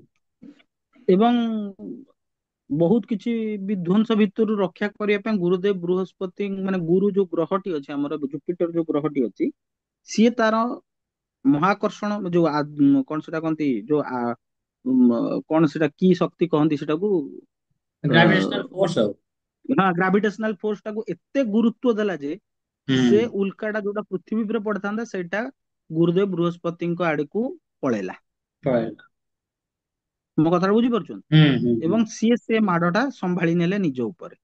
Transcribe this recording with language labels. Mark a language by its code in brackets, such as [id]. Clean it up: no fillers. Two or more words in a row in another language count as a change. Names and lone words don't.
[or] ଏବଂ ବହୁତ କିଛି ବିଧ୍ୱଂସ ଭିତରୁ ରକ୍ଷା କରିବା ପାଇଁ ଗୁରୁଦେବ ବୃହସ୍ପତି, ମାନେ ଗୁରୁ ଯୋଉ ଗ୍ରହଟି ଅଛି ଆମର, ଜୁପିଟର ଯୋଉ ଗ୍ରହଟି ଅଛି, ସିଏ ତାର ମହାକର୍ଷଣ ଯୋଉ କଣ ସେଟା କହନ୍ତି, ଯୋଉ କଣ ସେଟା କି ଶକ୍ତି କହନ୍ତି ସେଟାକୁ, [en] gravitational force [hi] है वो। [or] ନା [en] gravitational force [or] ଟାକୁ ଏତେ ଗୁରୁତ୍ୱ ଦେଲା ଯେ ସେ हम्म। ଉଲ୍କା ଟା ଯୋଉଟା ପୃଥିବୀ ଉପରେ ପଡିଥାନ୍ତା ସେଇଟା ଗୁରୁଦେବ ବୃହସ୍ପତିଙ୍କ ଆଡକୁ ପଳେଇଲା। [hi] पड़ेगा। [or] ମୋ କଥାଟା ବୁଝିପାରୁଛନ୍ତି? हम्म। ଏବଂ ସିଏ ସେ ମାଡ ଟା ସମ୍ଭାଳି ନେଲେ ନିଜ ଉପରେ।